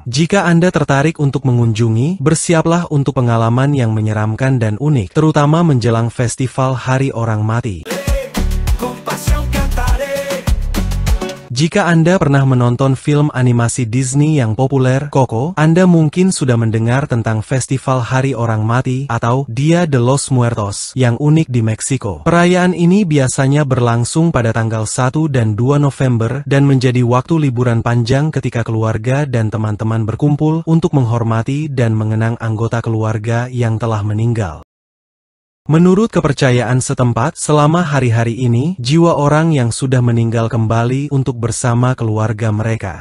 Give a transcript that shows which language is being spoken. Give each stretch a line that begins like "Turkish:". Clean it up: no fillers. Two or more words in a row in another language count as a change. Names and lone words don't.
Indonesian: Jika Anda tertarik untuk mengunjungi, bersiaplah untuk pengalaman yang menyeramkan dan unik, terutama menjelang festival Hari Orang Mati. Jika Anda pernah menonton film animasi Disney yang populer, Coco, Anda mungkin sudah mendengar tentang Festival Hari Orang Mati atau Dia de los Muertos yang unik di Meksiko. Perayaan ini biasanya berlangsung pada tanggal 1 dan 2 November dan menjadi waktu liburan panjang ketika keluarga dan teman-teman berkumpul untuk menghormati dan mengenang anggota keluarga yang telah meninggal. Menurut kepercayaan setempat, selama hari-hari ini, jiwa orang yang sudah meninggal kembali untuk bersama keluarga mereka.